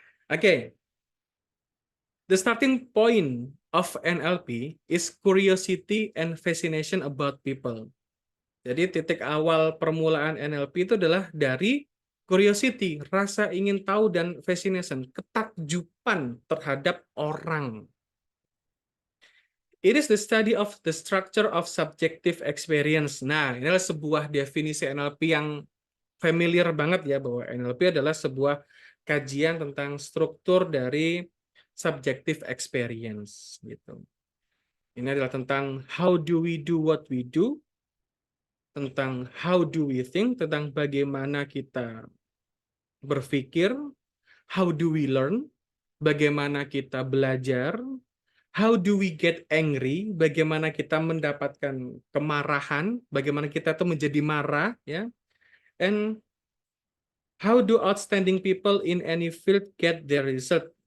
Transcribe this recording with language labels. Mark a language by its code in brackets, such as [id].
[en] Oke, the starting point of NLP is curiosity and fascination about people. [id] Jadi titik awal permulaan NLP itu adalah dari curiosity, rasa ingin tahu dan fascination, ketakjuban terhadap orang. [en] It is the study of the structure of subjective experience. [id] Nah, ini adalah sebuah definisi NLP yang familiar banget ya, bahwa NLP adalah sebuah kajian tentang struktur dari [en] subjective experience [id] gitu. Ini adalah tentang [en] how do we do what we do, [id] tentang [en] how do we think, [id] tentang bagaimana kita berpikir, [en] how do we learn, [id] bagaimana kita belajar, [en] how do we get angry, [id] bagaimana kita mendapatkan kemarahan, bagaimana kita tuh menjadi marah ya, [en] and how do outstanding people in any field get their result.